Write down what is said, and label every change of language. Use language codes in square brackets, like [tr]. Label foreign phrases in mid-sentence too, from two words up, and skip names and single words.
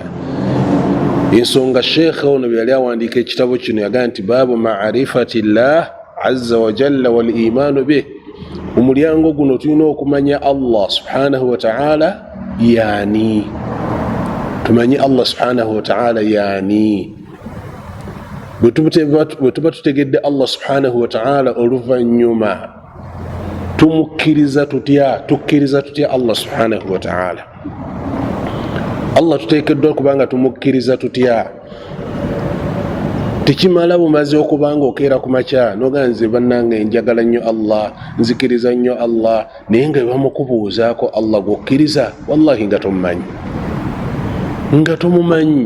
[lg] Ensonga sheekh ono bwe yali awandiika ekitabo kino yagaa nti [ar] باب معرفة الله عز وجل والإيمان به, [lg] omulyango guno tulina okumanya Allah [ar] سبحانه وتعالى يعني, [lg] tumanye Allah [ar] سبحانه وتعالى يعني. [lg] Bwe tuba tutegedde Allah [ar] سبحانه وتعالى [lg] oluvannyuma tumukkiriza tutya, tukkiriza tutya Allah [ar] سبحانه وتعالى. [lg] Allah tuteekeddwa okubanga tumukkiriza tutya. Tekimala bumaze okubanga okeera ku makya noga nze bannange njagala nnyo Allah, nzikiriza nnyo Allah, naye nga bamukubuuzaako Allah gwokkiriza, wallahi nga tomumanyi.